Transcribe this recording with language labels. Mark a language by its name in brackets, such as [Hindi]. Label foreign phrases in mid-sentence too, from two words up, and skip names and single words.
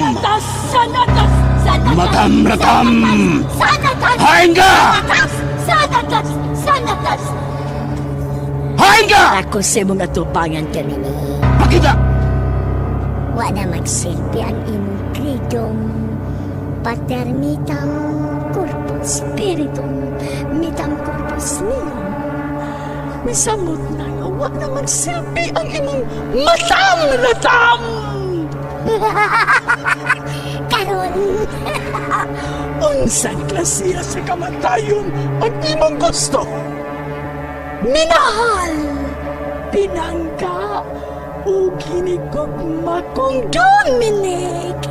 [Cebuano] Atas! San atas! San atas! Matam Ratam! Sanatas! Hain ka! Sanatas! Sanatas! Hain ka! Ako sa mga tubangan kanini. Pakita! Wala magsilbi ang imong kridong. [Latin] Pater mitam corpus spiritum, mitam corpus meum. [Cebuano] Misamot na nga, wag na magsilbi ang imong matam na tam! Karon, Unsang klasiya sa kamatayon ang imong gusto? Minahal, pinangga, o ginigugma kong Dominic.